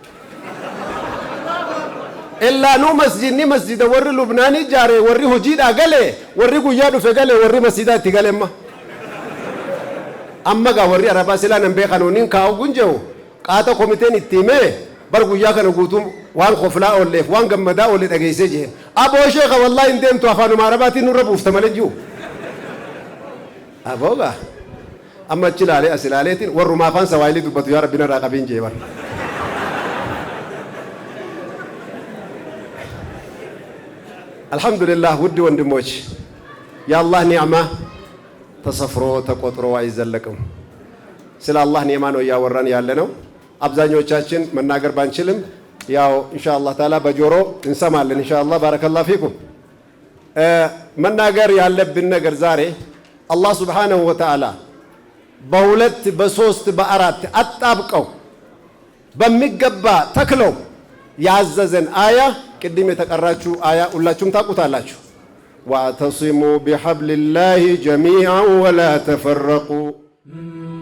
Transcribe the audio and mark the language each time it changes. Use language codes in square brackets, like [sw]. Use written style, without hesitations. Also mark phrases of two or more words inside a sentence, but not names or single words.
[om] illaa nu masjidni masjida warri lubnaanii jaare warri hojiidhaa gale warri guyyaa dhufe gale warri masjida itti gale amma gaa warri arabaa silaa nan beekanuuniin kaa'u gunjehu qaata komiteen itti himee bar guyyaa kana guutuu waan qoflaa oolleef waan gammadaa oolle dhageessee jeen aboo sheekha wallaahi hin deemtu afaanuma arabaatiin nurra buufta malee jiru aboogaa amma achi ilaalee as ilaaleetiin warrumaa afaan sawaayilii dubbatu yaa rabbi narraa qabiin jee bar alhamdulillah [am] ውድ ወንድሞች የአላህ ኒዕማ ተሰፍሮ ተቆጥሮ አይዘለቅም ስለ አላህ ኒዕማ ነው እያወራን ያለ ነው አብዛኞቻችን መናገር ባንችልም ያው [ar] إن شاء الله تعالى [am] በጆሮ እንሰማለን [ar] إن شاء الله بارك الله فيكم [am] መናገር ያለብን ነገር ዛሬ [ar] الله سبحانه وتعالى [am] በሁለት በሶስት በአራት አጣብቀው በሚገባ ተክለው ያዘዘን አያ ቅድም የተቀራችሁ አያ ሁላችሁም ታውቁታላችሁ [ar] واعتصموا بحبل الله جميعا ولا تفرقوا